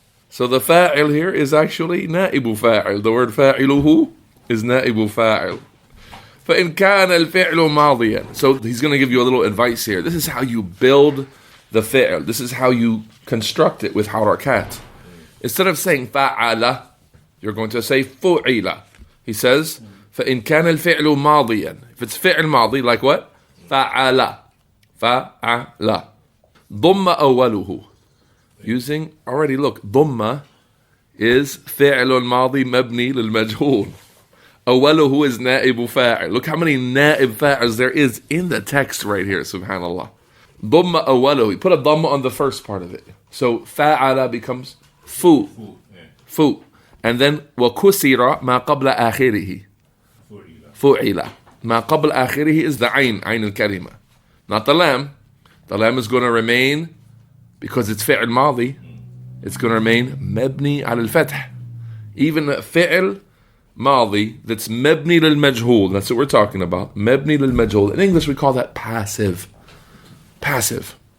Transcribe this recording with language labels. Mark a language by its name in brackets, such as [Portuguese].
[English] So the fa'il here is actually na'ibu fa'il. The word fa'iluhu is na'ibu fa'il. [Arabic] فإن كان الفعل ماضيا. [English] So he's going to give you a little advice here. This is how you build the fi'l. This is how you construct it with harakat. Instead of saying fa'ala, you're going to say fu'ila. He says, [Arabic] فإن كان الفعل ماضيا. [English] If it's فعل ماضي, like what? [Arabic] فعل. فعل. ضم أوله. [English] Using, already look, [Arabic] ضم is فعل ماضي مبني للمجهول. أوله is نائب فاعل. [English] Look how many نائب فاعils there is in the text right here, subhanallah. [Arabic] ضم أوله. [English] He put a ضم on the first part of it. So فعل becomes fu. Fu. And then [Arabic] وكسر ما قبل آخره. فُعِلَ. ما قبل آخره [English] is the [Arabic] عين الكلمة. [English] Not the lam. The lam is going to remain, because it's فعل ماضي, it's going to remain مبني على الفتح. Even a فعل ماضي that's مبني للمجهول, that's what we're talking about. مبني للمجهول. In English we call that passive. Passive.